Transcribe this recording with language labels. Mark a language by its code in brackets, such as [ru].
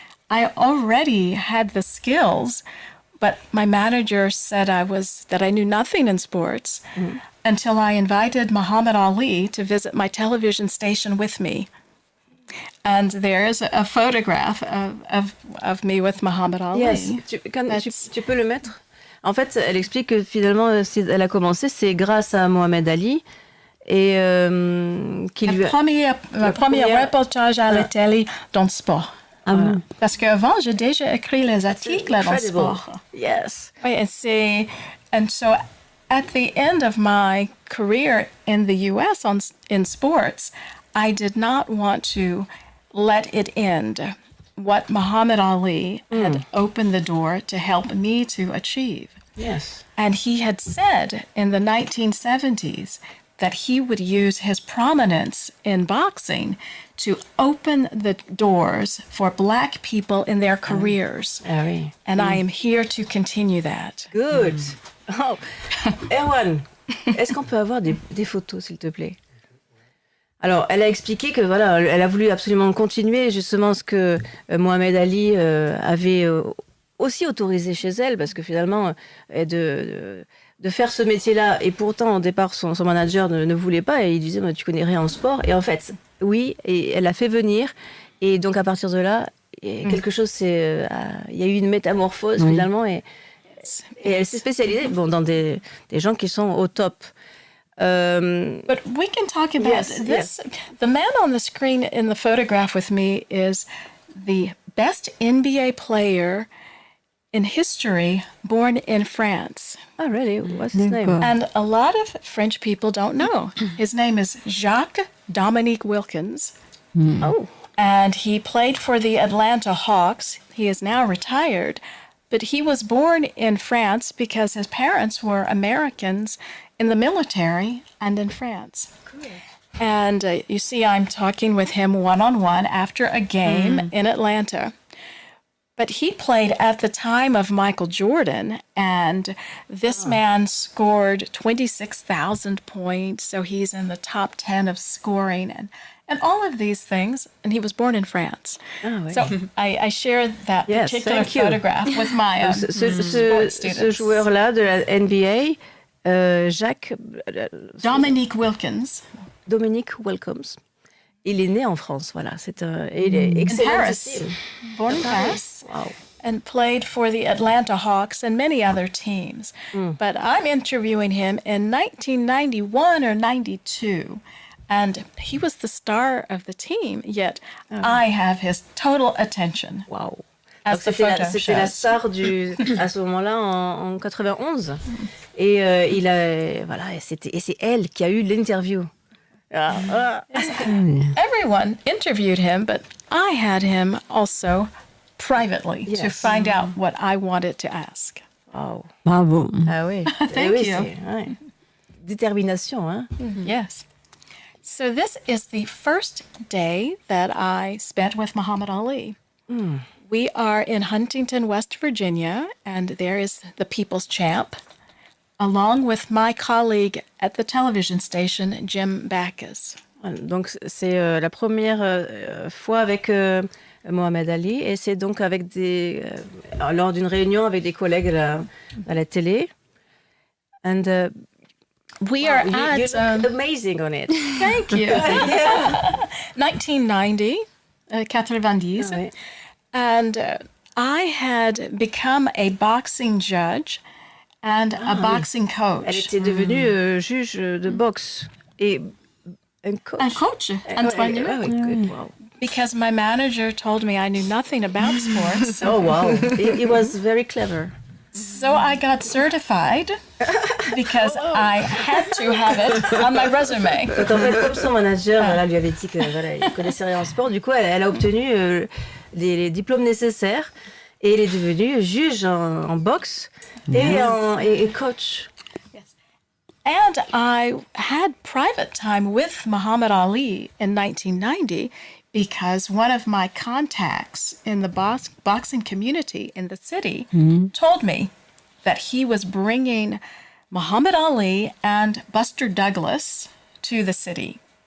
[en] I already had the skills, but my manager said that I knew nothing in sports until I invited Muhammad Ali to visit my television station with me. And there's a photograph of me with Muhammad Ali. Yes, [fr] tu peux le mettre. En fait, elle explique que finalement, si elle a commencé, c'est grâce à Mohamed Ali. Et qui lui le premier reportage à la télé dans le sport. Parce qu'avant, j'ai déjà écrit les articles dans le sport. [en] Yes. [fr] Oui, [en] and so at the end of my career in the U.S. in sports, I did not want to let it end what Muhammad Ali had opened the door to help me to achieve. Yes. And he had said in the 1970s that he would use his prominence in boxing to open the doors for Black people in their careers. [fr] Oui. [en] And I am here to continue that. Good. Oh. [fr] Erwan, est-ce qu'on peut avoir des photos, s'il te plaît? Alors, elle a expliqué que voilà, elle a voulu absolument continuer justement ce que Mohamed Ali avait aussi autorisé chez elle, parce que finalement, de faire ce métier-là, et pourtant au départ son manager ne voulait pas, et il disait tu connais rien en sport, et en fait oui, et elle l'a fait venir, et donc à partir de là quelque chose il y a eu une métamorphose finalement, et elle s'est spécialisée dans des gens qui sont au top. [en] But we can talk about this. Yes. The man on the screen in the photograph with me is the best NBA player in history born in France. Oh, really? What's his name? And a lot of French people don't know. His name is Jacques Dominique Wilkins. Oh. And he played for the Atlanta Hawks. He is now retired. But he was born in France because his parents were Americans in the military and in France. Cool. And you see, I'm talking with him one-on-one after a game in Atlanta. But he played at the time of Michael Jordan, and this man scored 26,000 points, so he's in the top 10 of scoring and all of these things, and he was born in France. Oh, so I share that particular photograph with my sports students. [fr] Ce joueur-là de la NBA, Jacques... Dominique Wilkins. Dominique Wilkins. Il est né en France, voilà. Il est excellent. [en] Paris. Born in Paris. Wow. And played for the Atlanta Hawks and many other teams. But I'm interviewing him in 1991 or 92. And he was the star of the team, yet I have his total attention. Wow. As the photo shows. [fr] C'était la star à ce moment-là en 91. Et c'est elle qui a eu l'interview. [en] Everyone interviewed him, but I had him also privately to find out what I wanted to ask. Wow. Bravo. [fr] Ah oui. [en] Thank you. [fr] Détermination, hein? [en] Yes. So this is the first day that I spent with Muhammad Ali. We are in Huntington, West Virginia, and there is the People's Champ, along with my colleague at the television station, Jim Backus. [fr] Donc c'est la première fois avec Mohamed Ali, et c'est donc avec lors d'une réunion avec des collègues à la télé. [en] And we are you look amazing on it. Thank you. 1990, 90. [fr] Ouais. [en] And I had become a boxing judge and a boxing coach. [fr] Elle était devenue juge de boxe et un coach. Un coach, Antoine. [en] Wow. Because my manager told me I knew nothing about sports. Oh, wow. He was very clever. So I got certified because I had to have it on my resume. [fr] Donc en fait, comme son manager lui avait dit qu'il connaissait rien en sport, du coup, elle a obtenu les diplômes nécessaires et elle est devenue juge en boxe et coach. [en] Yes. And I had private time with Muhammad Ali in 1990 because one of my contacts in the boxing community in the city told me that he was bringing Muhammad Ali and Buster Douglas to the city.